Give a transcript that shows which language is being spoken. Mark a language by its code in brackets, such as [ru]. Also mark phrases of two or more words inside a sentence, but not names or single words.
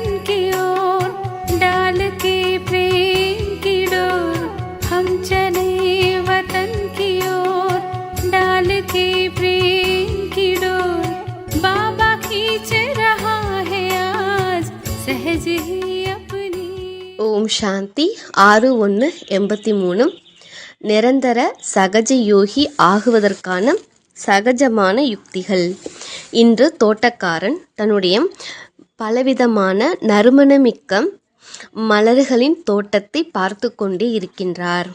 [hi] की ओर डाल के प्रेम की डोर। हम चले वतन की ओर डाल के प्रेम की डोर। बाबा खींच रहा है आज सहज ही अपनी। [ta] ஓம் சாந்தி 6/1/83 நிரந்தர சகஜ யோகி ஆகுவதற்கான சகஜமான யுக்திகள். இன்று தோட்டக்காரன் தன்னுடைய பலவிதமான நறுமணமிக்க மலர்களின் தோட்டத்தை பார்த்து கொண்டே இருக்கின்றார்.